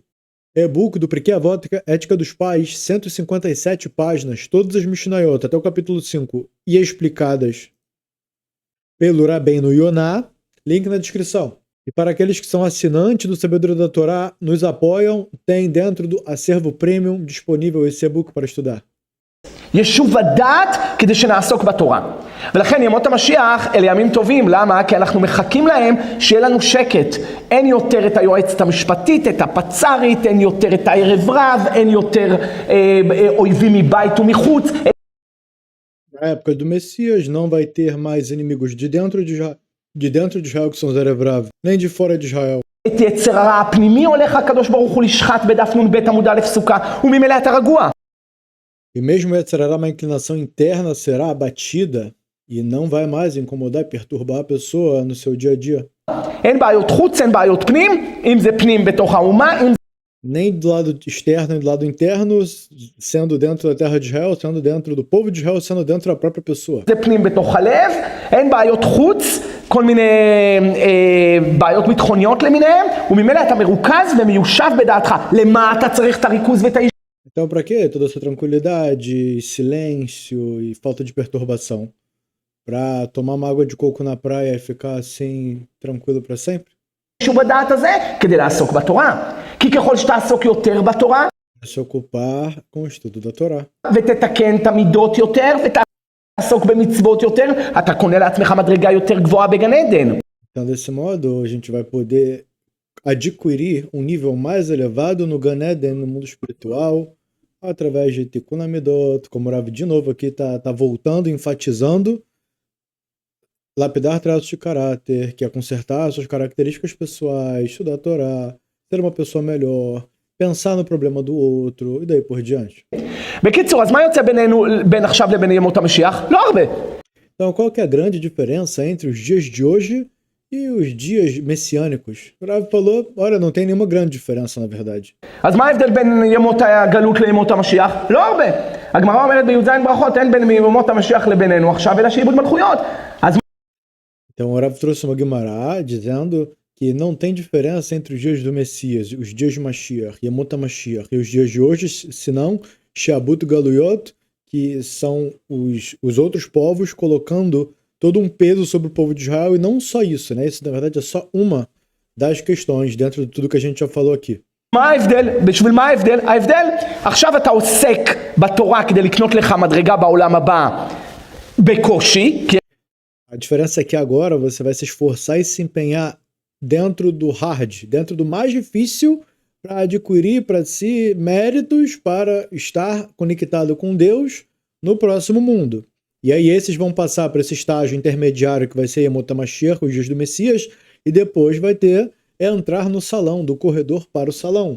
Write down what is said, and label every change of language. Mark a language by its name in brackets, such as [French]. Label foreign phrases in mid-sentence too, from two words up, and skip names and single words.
[Portuguese] E-book do Pirkei Avot, Ética dos Pais, 157 páginas, todas as Mishnayot, até o capítulo 5, e explicadas pelo Rabbeinu Yonah, link na descrição. E para aqueles que são assinantes do Sabedoria da Torá, nos apoiam, tem dentro do acervo premium disponível esse e-book para estudar. [Hebrew] ישוב הדעת כדי שנעסוק בתורה. ולכן ימות המשיח אלה ימים טובים. למה? כי אנחנו מחכים להם שיהיה לנו שקט. אין יותר את היועצת המשפטית, את הפצרית, אין יותר את הערב רב, אין יותר אויבים מבית ומחוץ. [Portuguese] Na época do Messias não vai ter mais inimigos de dentro de Israel, que são os [Hebrew] ערב רב, [Portuguese] nem de fora de Israel. [Hebrew] את יצר הרע הפנימי הולך הקדוש ברוך הוא לשחט בדף נ"ב עמוד א' סוכה, וממילא אתה רגוע. [Portuguese] E mesmo Yetzirará, uma inclinação interna, será abatida e não vai mais incomodar e perturbar a pessoa no seu dia a dia. [Hebrew] אין בעיות חוץ, אין בעיות פנים, אם זה פנים בתוך האומה, אם [Portuguese] nem do lado externo, nem do lado interno, sendo dentro da terra de Israel, sendo dentro do povo de Israel, sendo dentro da própria pessoa. [Hebrew] זה פנים בתוך הלב, אין בעיות חוץ, כל מיני בעיות ביטחוניות למיניהם, וממילא אתה מרוכז ומיושב בדעתך. למה אתה צריך את הריכוז ואת האיש? [Portuguese] Então, para que toda essa tranquilidade, silêncio e falta de perturbação? Para tomar uma água de coco na praia e ficar assim, tranquilo para sempre? [Hebrew] בדעת הזה, כדי לעסוק בתורה. כי ככל שתעסוק יותר בתורה, [Portuguese] Se ocupar com o estudo da Torá. [Hebrew] ותתקן את המידות יותר, ותעסוק במצוות יותר, אתה קונה לעצמך מדרגה יותר גבוהה בגן עדן. [Portuguese] Então, desse modo, a gente vai poder adquirir um nível mais elevado no Gan Eden, no mundo espiritual, através de [Hebrew] תיקון המידות, [Portuguese] como o Rav de novo aqui tá voltando, enfatizando, lapidar traços de caráter, que é consertar suas características pessoais, estudar a Torá, ser uma pessoa melhor, pensar no problema do outro, e daí por diante. [Hebrew] בקיצור, אז מה יוצא בינינו, בין עכשיו לבין ימות המשיח? לא הרבה. [Portuguese] Então, qual que é a grande diferença entre os dias de hoje e os dias messiânicos? O Rav falou, olha, não tem nenhuma grande diferença, na verdade. [Hebrew] אז מה ההבדל בין ימות הגלות לימות המשיח? לא הרבה. הגמרא אומרת בי"ז ברכות, אין בין ימות המשיח לבינינו עכשיו, אלא שעבוד מלכויות. אז [Portuguese] Então, o Rav trouxe uma Guimará dizendo que não tem diferença entre os dias do Messias, os dias de Mashiach, [Hebrew] ימות המשיח, [Portuguese] e os dias de hoje, senão [Hebrew] שעבוד גלויות, [Portuguese] que são os outros povos colocando todo um peso sobre o povo de Israel, e não só isso, né? Isso, na verdade, é só uma das questões dentro de tudo que a gente já falou aqui. [Hebrew] מה ההבדל? בשביל מה ההבדל? ההבדל, עכשיו אתה עוסק בתורה כדי לקנות לך מדרגה בעולם הבא בקושי. [Portuguese] A diferença é que agora você vai se esforçar e se empenhar dentro do hard, dentro do mais difícil, para adquirir para si méritos para estar conectado com Deus no próximo mundo. E aí esses vão passar para esse estágio intermediário que vai ser [Hebrew] ימות המשיח, [Portuguese] os dias do Messias, e depois vai ter entrar no salão, do corredor para o salão.